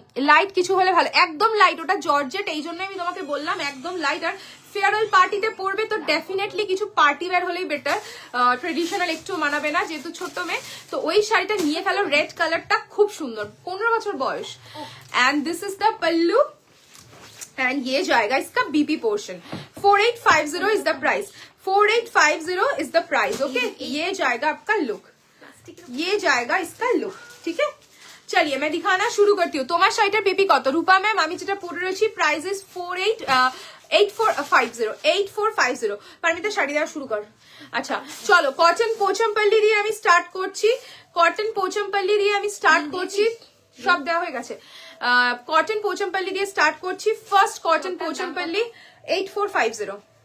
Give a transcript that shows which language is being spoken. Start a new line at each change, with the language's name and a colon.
Bangla: Light কিছু হলে ভালো, একদম লাইট, ওটা জর্জেট, এই জন্য আমি তোমাকে বললাম একদম লাইট। আর ফেয়ারওয়েল পার্টিতে পরবে তো ডেফিনেটলি কিছু পার্টি ওয়্যার হলেই বেটার, ট্রেডিশনাল একটু মানাবে না যেহেতু ছোট মেয়ে। তো ওই শাড়িটা নিয়ে ফেলো, রেড কালারটা খুব সুন্দর, 15 বছর বয়স।
English: and this is the
Hindi: pallu and ये जाएगा इसका BP portion.
English: 4850 is the price, 4850 is the price.
Hindi: Okay, ये जाएगा आपका लुक, ये जाएगा इसका लुक, ठीक है? चलिए मैं दिखाना शुरू करती हूँ।
Bangla: তোমার শাড়িটার পিপি কত রূপা ম্যাম? আমি যেটা পরে রয়েছি প্রাইস ইজ 8450 পারমিতা শাড়ি দেওয়া শুরু কর। আচ্ছা চলো কটন পোচমপল্লি দিয়ে আমি স্টার্ট করছি, কটন পোচমপল্লি দিয়ে আমি স্টার্ট করছি, সব দেওয়া হয়ে গেছে। কটন পোচমপল্লি দিয়ে স্টার্ট করছি। First cotton Pochampally 8450।